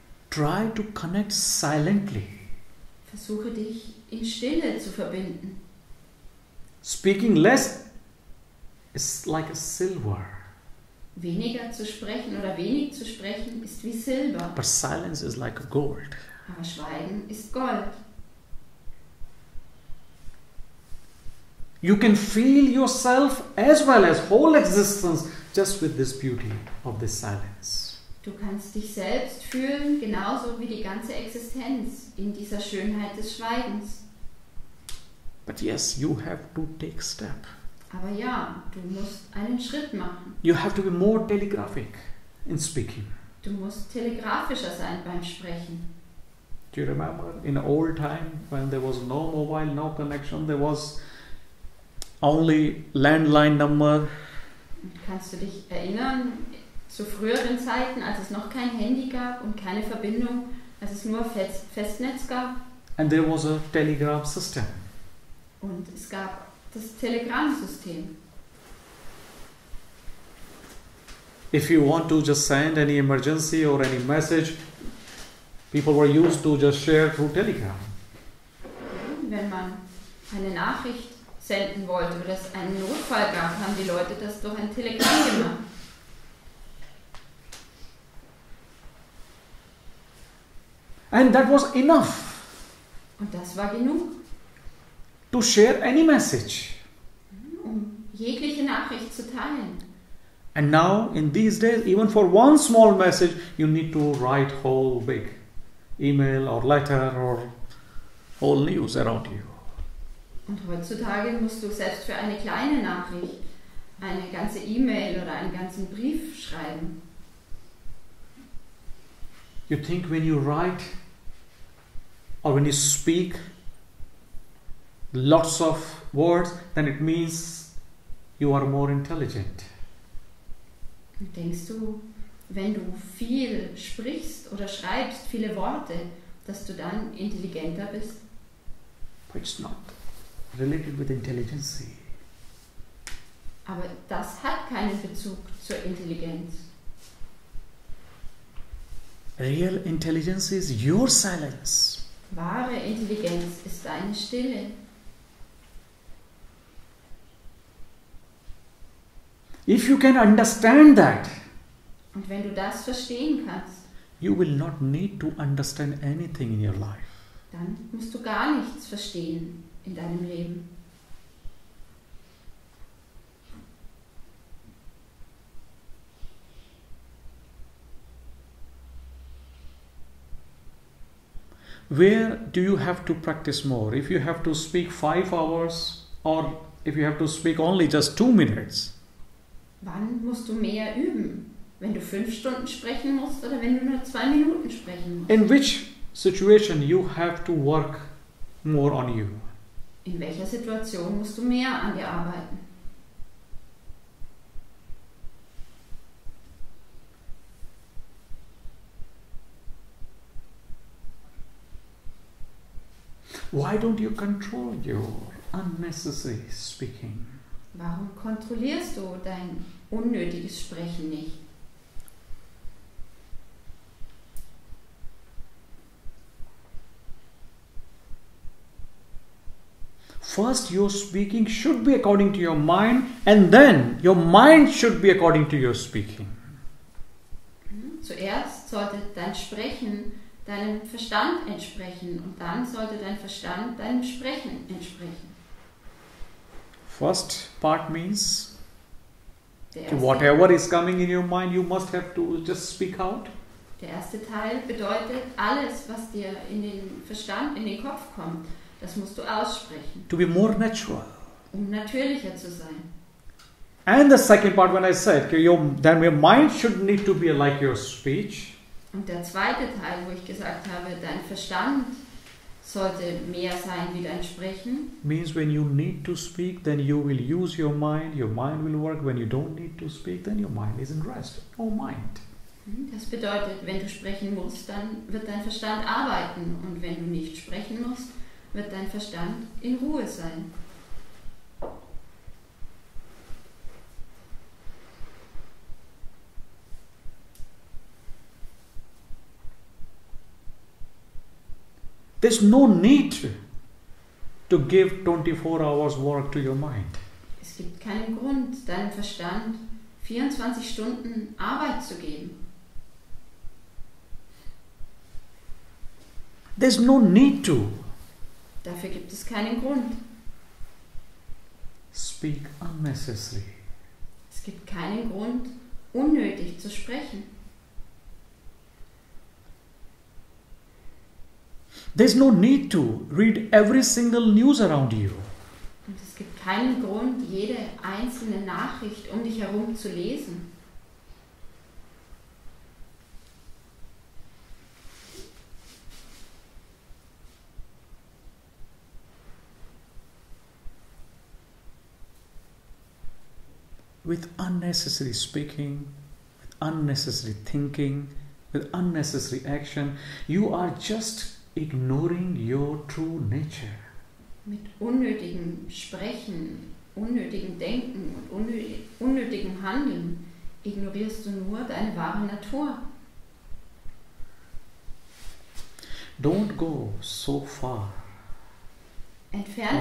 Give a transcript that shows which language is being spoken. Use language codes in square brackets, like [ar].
[en] Try to connect silently. [de] Versuche dich in Stille zu verbinden. [en] Speaking less is like a silver, [de] Weniger zu sprechen oder wenig zu sprechen ist wie Silber, [en] but silence is like a gold. [de] aber Schweigen ist Gold. [en] You can feel yourself as well as whole existence just with this beauty of this silence. [de] Du kannst dich selbst fühlen, genauso wie die ganze Existenz in dieser Schönheit des Schweigens. [en] But yes, you have to take step. [de] Aber ja, du musst einen Schritt machen. [en] You have to be more telegraphic in speaking. [de] Du musst telegrafischer sein beim Sprechen. [en] Do you remember in old time when there was no mobile, no connection, there was only landline number? [de] Und kannst du dich erinnern, zu früheren Zeiten, als es noch kein Handy gab und keine Verbindung, als es nur Festnetz gab? [en] And there was a telegraph system. [de] Und es gab das Telegrammsystem. [en] If you want to just send any emergency or any message, people were used to just share through telegram. [de] Wenn man eine Nachricht senden wollte oder es einen Notfall gab, haben die Leute das durch ein Telegramm gemacht. [en] And that was enough [de] Und das war genug, [en] to share any message. [de] um jegliche Nachricht zu teilen. [en] And now, in these days, even for one small message, you need to write whole big email or letter or whole news around you. [de] Und heutzutage musst du selbst für eine kleine Nachricht eine ganze E-Mail oder einen ganzen Brief schreiben. [en] You think when you write or when you speak lots of words, then it means you are more intelligent. [de] Und denkst du, wenn du viel sprichst oder schreibst, viele Worte, dass du dann intelligenter bist? [en] But it's not related with intelligence. [de] Aber das hat keinen Bezug zur Intelligenz. [en] Real intelligence is your silence. [de] Wahre Intelligenz ist deine Stille. [en] If you can understand that, [de] Und wenn du das verstehen kannst, [en] you will not need to understand anything in your life. [de] dann musst du gar nichts verstehen in deinem Leben. [en] Where do you have to practice more? If you have to speak 5 hours or if you have to speak only just 2 minutes? [de] Wann musst du mehr üben? Wenn du 5 Stunden sprechen musst oder wenn du nur 2 Minuten sprechen musst? [en] In which situation you have to work more on you? [de] In welcher Situation musst du mehr an dir arbeiten? [en] Why don't you control your unnecessary speaking? [de] Warum kontrollierst du dein unnötiges Sprechen nicht? [en] First, your speaking should be according to your mind, and then your mind should be according to your speaking. [de] Zuerst sollte dein Sprechen deinem Verstand entsprechen und dann sollte dein Verstand deinem Sprechen entsprechen. [en] First part means [de] Der erste, [en] whatever is coming in your mind, you must have to just speak out. [de] der erste Teil bedeutet, alles, was dir in den Verstand, in den Kopf kommt, das musst du aussprechen, [en] To be more natural. [de] um natürlicher zu sein. [en] And the second part, when I said, then your mind should need to be like your speech. [de] Und der zweite Teil, wo ich gesagt habe, dein Verstand sollte mehr sein wie dein Sprechen, [en] means when you need to speak, then you will use your mind will work. When you don't need to speak, then your mind is in rest. No mind. [de] das bedeutet, wenn du sprechen musst, dann wird dein Verstand arbeiten. Und wenn du nicht sprechen musst, wird dein Verstand in Ruhe sein. [en] There's no need to give 24 hours work to your mind. [de] Es gibt keinen Grund, deinem Verstand 24 Stunden Arbeit zu geben. [en] There's no need to [de] Dafür gibt es keinen Grund. [en] speak unnecessary. [de] Es gibt keinen Grund, unnötig zu sprechen. [en] There's no need to read every single news around you. [de] Und es gibt keinen Grund, jede einzelne Nachricht um dich herum zu lesen. [en] With unnecessary speaking, with unnecessary thinking, with unnecessary action, you are just ignoring your true nature. [de] Mit unnötigem Sprechen, unnötigem Denken und unnötigem Handeln ignorierst du nur deine wahre Natur. [en] Don't go so far [de] Entferne